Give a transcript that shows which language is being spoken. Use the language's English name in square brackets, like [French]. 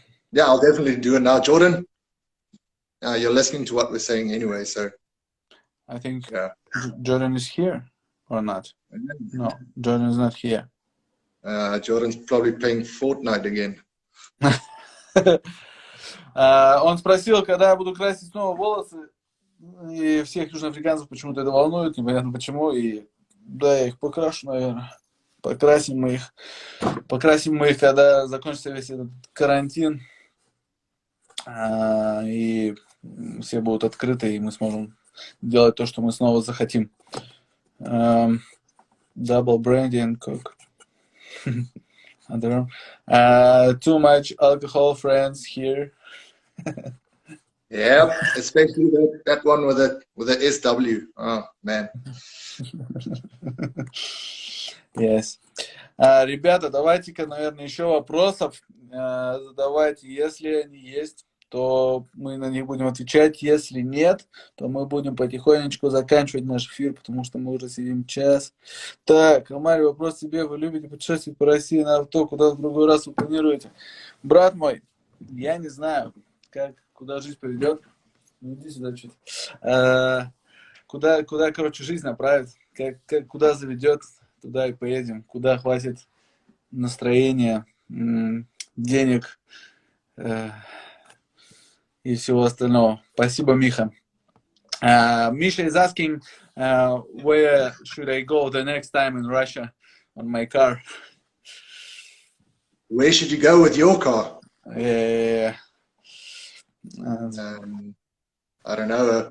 [English] Yeah, I'll definitely do it now. Jordan, you're listening to what we're saying anyway, so. I think Yeah. Jordan is here or not? No, Jordan is not here. Jordan's probably playing Fortnite again. [Russian] Он спросил, когда я буду красить снова волосы, и всех южноафриканцев почему-то это волнует, непонятно почему, и да, я их покрашу, наверное. Покрасим мы их, когда закончится весь этот карантин, и все будут открыты, и мы сможем делать то, что мы снова захотим. [English] Double brandy and coke. I don't know. Too much alcohol, friends, here. Yeah, especially that one with the SW. Oh man. Yes. [Russian] Ребята, давайте-ка, наверное, еще вопросов задавайте. Если они есть, то мы на них будем отвечать. Если нет, то мы будем потихонечку заканчивать наш эфир, потому что мы уже сидим час. Так, Омар, вопрос тебе. Вы любите путешествовать по России на авто? Куда в другой раз вы планируете? Брат мой, я не знаю, куда жизнь поведет. Ну, иди сюда чуть. Куда, короче, жизнь направит, куда заведет, туда и поедем. Куда хватит настроения, денег и всего остального. Спасибо, Миха. [English] Misha is asking, where should I go the next time in Russia on my car? Where should you go with your car? Yeah. I don't know.